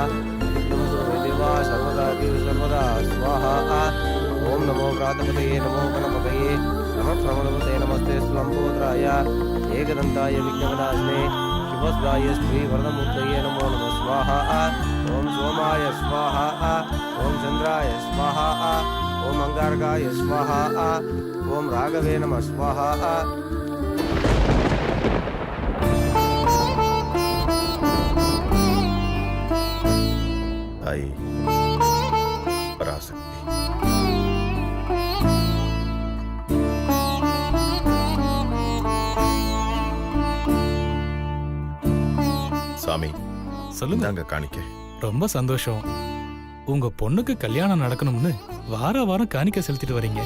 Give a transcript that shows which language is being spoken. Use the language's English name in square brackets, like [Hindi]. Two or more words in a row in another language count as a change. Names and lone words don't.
[Sanskrit] नित्यं कुरु देवा सर्वदा स्वाहा ओम नमो प्रातपतये नमो गणपतये नमः प्रमदपतये नमस्ते स्वंभोद्राय एकदन्ताय विघ्नविनाशिने शिवस्दाय श्रीवरदमूर्तये नमो नमः स्वाहा ओम सोमाय स्वाहा ओम चंद्राय स्वाहा ओम अंगारकाय स्वाहा ओम राघवे नमः स्वाहा [Tamil] आई पराशक्ति சாமி சொல்லுங்க. தாங்க காணிக்க. ரொம்ப சந்தோஷம். உங்க பொண்ணுக்கு கல்யாணம் நடக்கணும்னு வாரம் காணிக்க செலுத்திட்டு வரீங்க.